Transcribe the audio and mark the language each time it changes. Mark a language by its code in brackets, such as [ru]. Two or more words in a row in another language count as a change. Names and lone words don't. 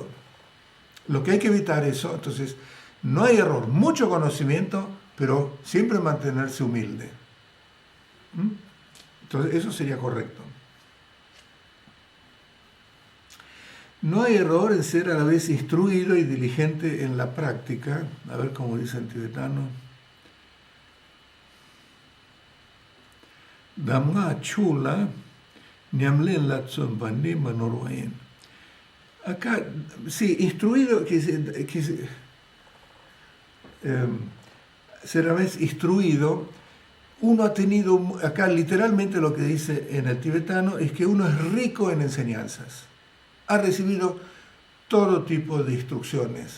[es] Lo que hay que evitar eso, entonces, no hay error, mucho conocimiento, pero siempre mantenerse humilde. Entonces, eso sería correcto. No hay error en ser a la vez instruido y diligente en la práctica. A ver cómo dice en tibetano. Dhamma chula nyamlen latson bandi manorwayen. Acá, sí, instruido, ser a la vez instruido, uno ha tenido, acá literalmente lo que dice en el tibetano es que uno es rico en enseñanzas. Ha recibido todo tipo de instrucciones.